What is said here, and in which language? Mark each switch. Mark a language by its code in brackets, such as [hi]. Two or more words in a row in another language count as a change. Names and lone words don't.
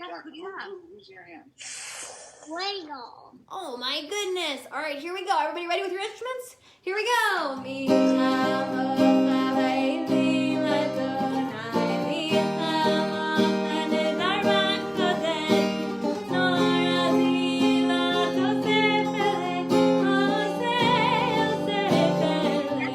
[en] Yeah. Lego. Oh my goodness. All right, here we go. Everybody ready with your instruments? Here we go. Mi, la, mo, fa, re, mi, la, do, na, mi, la, mo, fa, de, la, ra, do, de, no, ra, si, la, do, se, fe, le, o, se, fe, le.